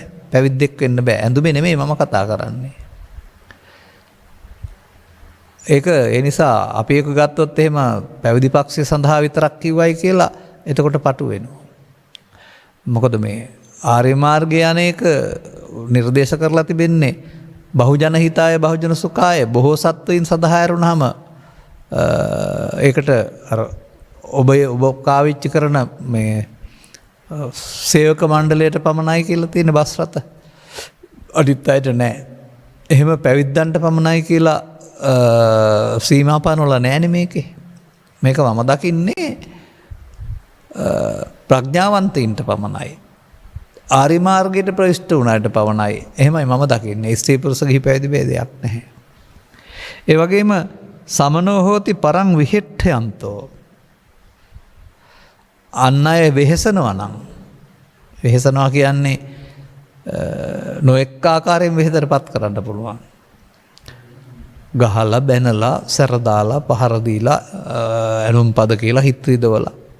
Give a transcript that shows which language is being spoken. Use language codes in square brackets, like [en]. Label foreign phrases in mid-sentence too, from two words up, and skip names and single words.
[si] පැවිද්දෙක් වෙන්න බෑ. ඇඳුමේ නෙමෙයි මම කතා කරන්නේ. ඒක ඒ නිසා අපි එක ගත්තොත් එහෙම පැවිදි පක්ෂය සඳහා විතරක් කිව්වයි කියලා එතකොට පටු වෙනවා. මොකද මේ ආර්ය මාර්ගය අනේක නිර්දේශ කරලා තිබෙන්නේ [pi] බහුජන හිතාය බහුජන සුඛාය [si] බොහෝ සත්වයින් සඳහා ඇරුණාම ඒකට අර ඔබ කාවිච්චි කරන මේ සේවක මණ්ඩලයට පමණයි කියලා තියෙන බස් රථ අනිත් අයට නෑ. එහෙම පැවිද්දන්ට පමණයි කියලා සීමාපානවල නෑනේ මේකේ. මේක මම දකින්නේ ප්‍රඥාවන්තයින්ට පමණයි. ආරි මාර්ගයට ප්‍රවිෂ්ඨ වුණාට පමණයි. එහෙමයි මම දකින්නේ. ස්ත්‍රී පුරුෂ ගිහි පැවිදි ભેදයක් නැහැ. ඒ වගේම [pi] සමනෝ හෝති පරං විහෙට්ඨයන්තෝ. [si] අන් අය වෙහෙසනවා නම් වෙහෙසනවා කියන්නේ නොඑක් ආකාරයෙන් වෙහෙතරපත් කරන්න පුළුවන්. ගහලා බැනලා සැරදාලා පහර දීලා ඇනුම් පද කියලා හිත රිදවලා.